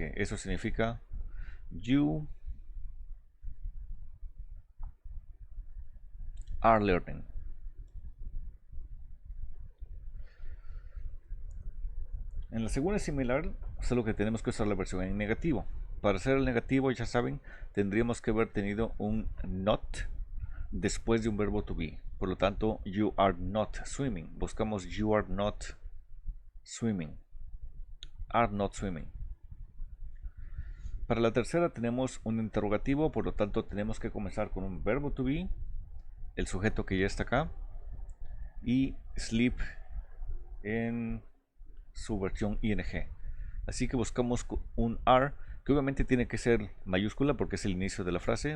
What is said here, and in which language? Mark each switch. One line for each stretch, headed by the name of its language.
Spanish: Eso significa
English: you are learning.
Spanish: En la segunda es similar, solo que tenemos que usar la versión en negativo. Para hacer el negativo, ya saben, tendríamos que haber tenido un not después de un verbo to be. Por lo tanto,
English: you are not swimming.
Spanish: Buscamos
English: you are not swimming. Are not swimming.
Spanish: Para la tercera tenemos un interrogativo, por lo tanto tenemos que comenzar con un verbo to be, el sujeto que ya está acá, y sleep en su versión ing. Así que buscamos un are, que obviamente tiene que ser mayúscula porque es el inicio de la frase.